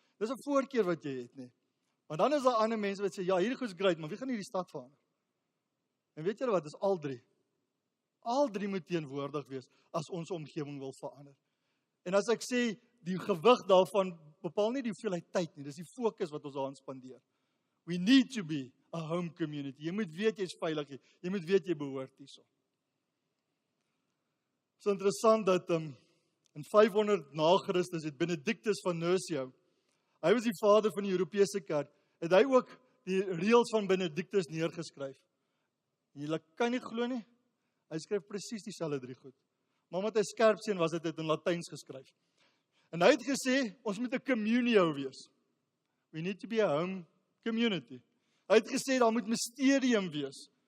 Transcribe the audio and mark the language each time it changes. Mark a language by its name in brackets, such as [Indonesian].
[Afrikaans] Dis 'n voorkeur wat jy het, nee. Maar dan is daar ander mense wat sê, "Ja, hierdie goed is great, maar wie gaan hierdie stad verander?" En weet julle wat, dis al 3. Al 3 moet teenwoordig wees as ons omgewing wil verander. En as ek sê, die gewig daarvan bepaal nie die hoeveelheid tyd nie, dis die fokus wat ons daarin spandeer. [English] We need to be a home community. [Afrikaans] Jy moet weet jy's veilig hier. Jy moet weet jy behoort hierso. Dit is interessant dat in 500 na Christus het Benedictus van Nursia, hy was die vader van die Europese kerk, het hy ook die reëls van Benedictus neergeskryf. En julle kan nie glo nie, hy skryf presies dieselfde 3 goed. Maar omdat hy skerp sien was, het hy dit in Latyns geskryf. En hy het gesê, ons moet 'n communio wees. [English] We need to be a home community. [Afrikaans] Hy het gesê, daar moet mysterium wees.